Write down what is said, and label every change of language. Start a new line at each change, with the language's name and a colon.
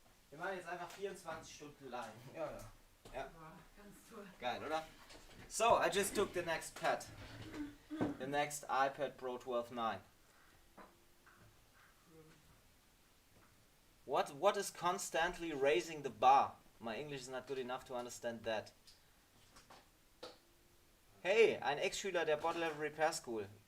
German: Wir machen jetzt einfach 24 Stunden live. Ja, ja. Ja. Geil, oder?
English: So, I just took the next pet. The next iPad Pro 12.9. What is constantly raising the bar? My English is not good enough to understand that.
German: Hey, ein Ex-Schüler der Bottle Level Repair School.